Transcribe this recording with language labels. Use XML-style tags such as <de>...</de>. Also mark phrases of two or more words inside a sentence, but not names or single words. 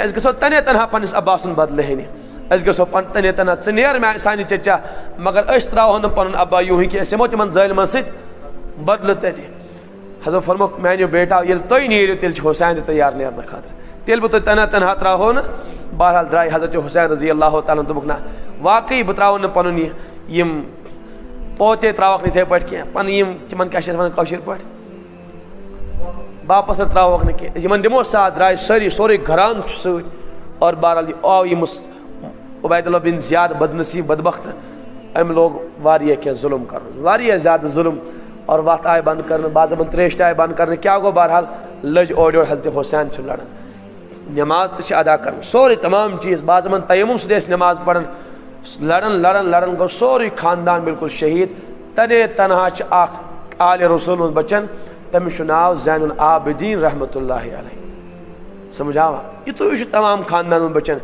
<ks>أسۍ گژھو تنے تنہا پننس عباس سُنٛد بدلہٕ ہینہِ أسۍ گژھو تنے تنہا ژٕ نیر سانہِ چچا مگر أسۍ ترٛاوہو نہٕ پنُن ابا یوٗہٕے کینٛہہ أسۍ یِمو تِمن ظٲلمن سۭتۍ بدلہٕ تتہِ حضرت فرموکھ میانیو بیٹا ییٚلہِ تُہۍ نیٖرِو تیٚلہِ چھُ حسین تہِ تیار نیرنہٕ خٲطرٕ تیٚلہِ بہٕ تۄہہِ تنہا تنہا ترٛاوہو نہٕ بہرحال درٛاے حضرت حسین</ks> <ar>رضی اللہ تعالیٰ</ar> <ks>دوٚپُکھ نہ واقعی بہٕ ترٛاوو نہٕ پنُن یِم پوتے ترٛاوَکھ نہٕ یِتھَے پٲٹھۍ کینٛہہ پنٕنۍ یِم تِمن کیٛاہ چھِ اتھ وَنان کٲشِر پٲٹھۍ باپتھر ترٛاووکھ نہٕ کینٛہہ یِمن دِمو ساتھ درٛاے سٲری سورُے گران چھُ سۭتۍ اور بہرحال آو یِمس عبید اللہ بن زیاد بدنصیب بدبخت أمۍ لوگ واریاہ کینٛہہ ظُلم کرُن واریاہ زیادٕ ظُلم اور وتھ آیہِ بنٛد کرنہٕ بعض دَپان ترٛیش تہِ آیہِ بنٛد کرنہٕ کیٛاہ گوٚو بہرحال لٔج اورٕ یورٕ حضرت حسین چھُ لڑان نٮ۪ماز تہِ چھِ ادا کران سورُے تمام چیٖز بعض دَپان تیمُم سۭتۍ ٲسۍ نٮ۪ماز پران لڑان گوٚو سورُے خاندان بالکل شہید تنے تنہا چھِ اکھ آلِ رسول منٛز بچن تٔمِس چھُ ناو زین العابدیٖن</ks> <ar>رحمتہ اللہ علیہ</ar> <ks>سمجھاوا یِتُے چھُ تمام خاندان منٛز بچن</ks>